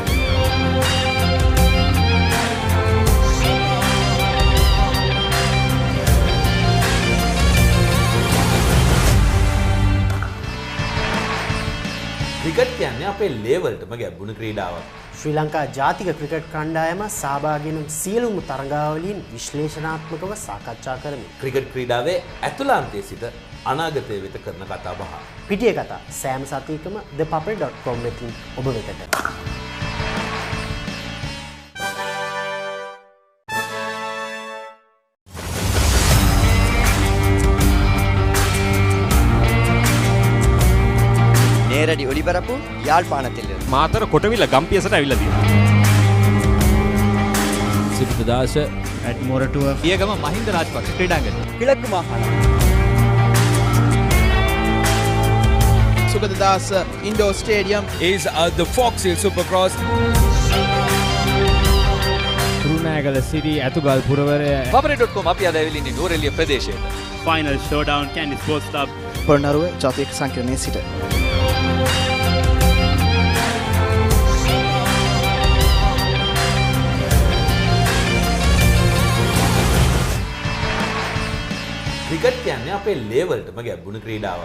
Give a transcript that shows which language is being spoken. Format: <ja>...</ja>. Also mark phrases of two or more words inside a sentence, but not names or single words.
<si>ක්‍රිකට් කියන්නේ අපේ ලේවල්ටම ගැඹුණු ක්‍රීඩාවක්. ශ්‍රී ලංකා ජාතික ක්‍රිකට් කණ්ඩායම සහභාගී වන සියලුම තරගාවලීන් විශ්ලේෂණාත්මකව සාකච්ඡා කරමි. ක්‍රිකට් ක්‍රීඩාවේ ඇතුළාන්තයේ සිට අනාගතය වෙත කරන කතා බහ. පිටිය කතා සෑම සතියකම thepapare.com වෙතින් ඔබ වෙතට.</si> <ta>நேரடி ஒளிபரப்பு யாழ்ப்பாணத்தில்</ta> <si>මාතර කොටවිල ගම්පියසට ඇවිල්ලා තියෙනවා. සිරිතදාස ඇඩ්මෝරටුව පියගම මහින්ද රාජපක්ෂ ක්‍රීඩාංගණය</si> <ta>கிழக்கு மாகாணம்</ta> <en>Sugadadasa Indoor Stadium is the Fox Hill Supercross.</en> <si>කුරුණෑගල සිටි ඇතුගල් පුරවරය Papare.com අපි අද ඇවිල්ලා ඉන්නේ නෝරෙලිය ප්‍රදේශයේ.</si> <en>final showdown Kandy Sports Club</en> <si>පොළොන්නරුව ජාතික සංකීර්ණයේ සිට ක්‍රිකට් කියන්නේ අපේ ලේවල්ටම ගැඹුණු ක්‍රීඩාවක්.</si>